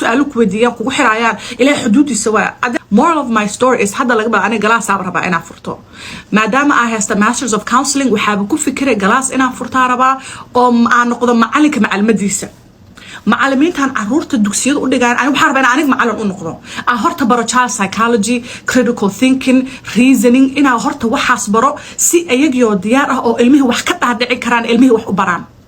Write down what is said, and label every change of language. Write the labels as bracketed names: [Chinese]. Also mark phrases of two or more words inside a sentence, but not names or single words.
[Somali] su'aalo ku weydiiyaan kugu xiraayaan ilaa xuduudiisa waa [English] moral of my story is [Somali] hadda laga baa aniga galaas rabaa inaan furto maadaama [English] I have the masters of counseling [Somali] waxaa ku fikiray galaas inaan furtaa rabaa oo aan noqdo macallinka macallimadiisa macallimiintan caruurta dugsiyada u dhigaan aan waxa rabaa aniga macallin u noqdo horta baro [English] child psychology critical thinking reasoning [Somali] ina horta waxaas baro si ayagiyo diyaar ah oo ilmihi wax ka dhaadhici karaan ilmihi wax u baraan